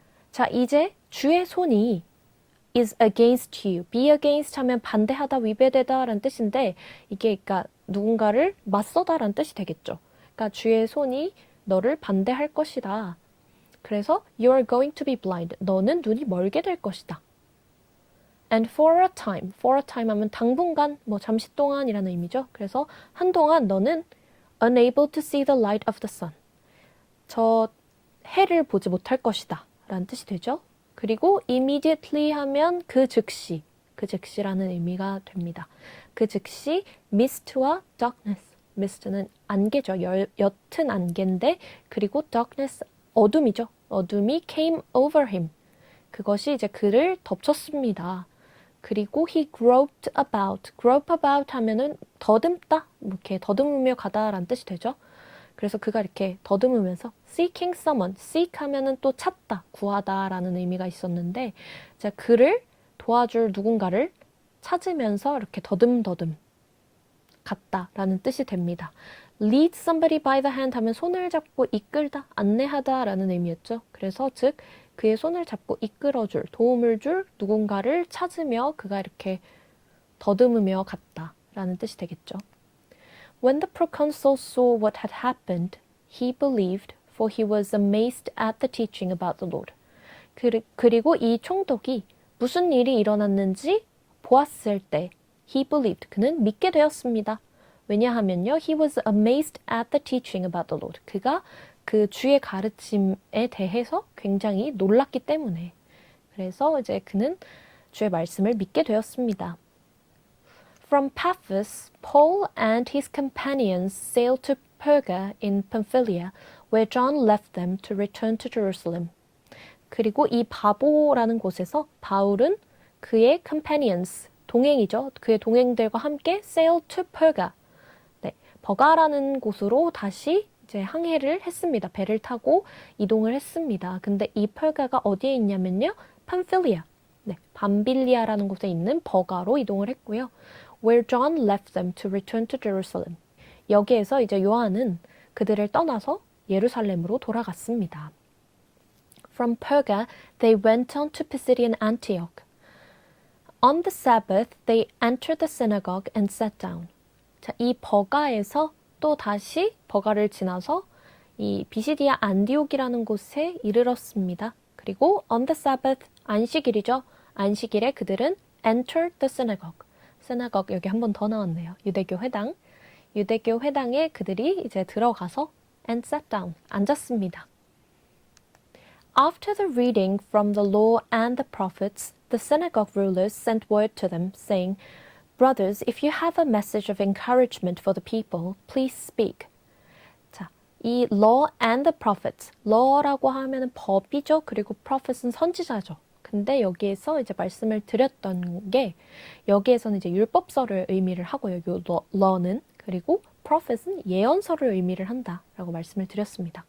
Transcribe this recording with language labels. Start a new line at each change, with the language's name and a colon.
Korean: 자, 이제 주의 손이
English: is against you. be against
Korean: 하면 반대하다, 위배되다 라는 뜻인데 이게 그러니까 누군가를 맞서다 라는 뜻이 되겠죠. 그러니까 주의 손이 너를 반대할 것이다. 그래서
English: you are going to be blind.
Korean: 너는 눈이 멀게 될 것이다.
English: And for a time
Korean: 하면 당분간, 뭐 잠시 동안이라는 의미죠. 그래서 한동안 너는
English: unable to see the light of the sun.
Korean: 저 해를 보지 못할 것이다 라는 뜻이 되죠. 그리고 immediately 하면 그 즉시라는 의미가 됩니다. 그 즉시 mist와 darkness. mist는 안개죠. 옅은 안개인데 그리고 darkness 어둠이죠. 어둠이
English: came over him.
Korean: 그것이 이제 그를 덮쳤습니다. 그리고
English: he groped about. grope about
Korean: 하면은 더듬다, 이렇게 더듬으며 가다라는 뜻이 되죠. 그래서 그가 이렇게 더듬으면서
English: seeking someone,
Korean: seek 하면은 또 찾다, 구하다라는 의미가 있었는데, 자, 그를 도와줄 누군가를 찾으면서 이렇게 더듬더듬 갔다라는 뜻이 됩니다.
English: lead somebody by the hand
Korean: 하면 손을 잡고 이끌다, 안내하다라는 의미였죠. 그래서 즉 그의 손을 잡고 이끌어줄, 도움을 줄 누군가를 찾으며 그가 이렇게 더듬으며 갔다라는 뜻이 되겠죠.
English: When the proconsul saw what had happened, he believed, for he was amazed at the teaching about the Lord.
Korean: 그리고 이 총독이 무슨 일이 일어났는지 보았을 때,
English: he believed,
Korean: 그는 믿게 되었습니다. 왜냐하면요,
English: he was amazed at the teaching about the Lord.
Korean: 그가 그 주의 가르침에 대해서 굉장히 놀랐기 때문에. 그래서 이제 그는 주의 말씀을 믿게 되었습니다.
English: From Paphos, Paul and his companions sailed to Perga in Pamphylia, where John left them to return to Jerusalem.
Korean: 그리고 이 바보라는 곳에서 바울은 그의 companions, 동행이죠. 그의 동행들과 함께
English: sailed to Perga.
Korean: 네, 버가라는 곳으로 다시 이제 항해를 했습니다. 배를 타고 이동을 했습니다. 근데 이 펄가가 어디에 있냐면요, 팜필리아, 네, 밤빌리아라는 곳에 있는 버가로 이동을 했고요.
English: Where John left them to return to Jerusalem.
Korean: 여기에서 이제 요한은 그들을 떠나서 예루살렘으로 돌아갔습니다.
English: From Perga, they went on to Pisidian Antioch. On the Sabbath, they entered the synagogue and sat down.
Korean: 자, 이 버가에서 또 다시 버가를 지나서 이 비시디아 안디옥이라는 곳에 이르렀습니다. 그리고
English: on the Sabbath,
Korean: 안식일이죠. 안식일에 그들은
English: entered the synagogue.
Korean: synagogue 여기 한 번 더 나왔네요. 유대교 회당. 유대교 회당에 그들이 이제 들어가서
English: and sat down.
Korean: 앉았습니다.
English: After the reading from the law and the prophets, the synagogue rulers sent word to them, saying, Brothers, if you have a message of encouragement for the people, please speak.
Korean: 자, 이
English: law and the prophets,
Korean: law라고 하면은 법이죠. 그리고 prophet은 선지자죠. 근데 여기에서 이제 말씀을 드렸던 게, 여기에서는 이제 율법서를 의미를 하고요. 요 law는. 그리고 prophet은 예언서를 의미를 한다라고 말씀을 드렸습니다.